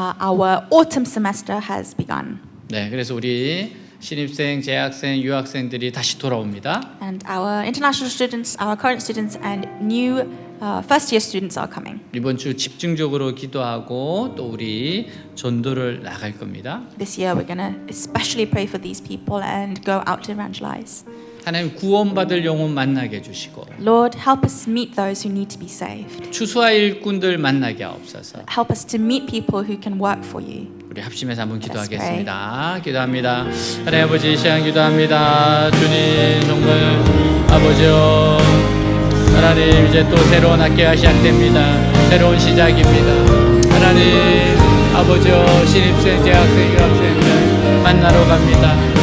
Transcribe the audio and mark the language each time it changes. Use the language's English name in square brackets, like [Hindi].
[English] Our autumn semester has begun, [Korean] 네, 그래서 우리 신입생, 재학생, 유학생들이 다시 돌아옵니다. [English] and our international students, our current students, and new first-year students are coming. [Korean] 이번 주 집중적으로 기도하고 또 우리 전도를 나갈 겁니다. [English] This year, we're going to especially pray for these people and go out to evangelize. [Korean] 하나님 구원받을 영혼 만나게 해주시고 [English] Lord, help us meet those who need to be saved. [Korean] 추수할 일꾼들 만나게 하옵소서. [English] Help us to meet people who can work for you. [Korean] 우리 합심해서 한번 기도하겠습니다. 기도합니다. 하나님 아버지 이 시간 기도합니다. 주님 정말 아버지요 하나님 이제 또 새로운 학기가 시작됩니다. 새로운 시작입니다. 하나님 아버지요 신입생, 재학생, 유학생들 만나러 갑니다.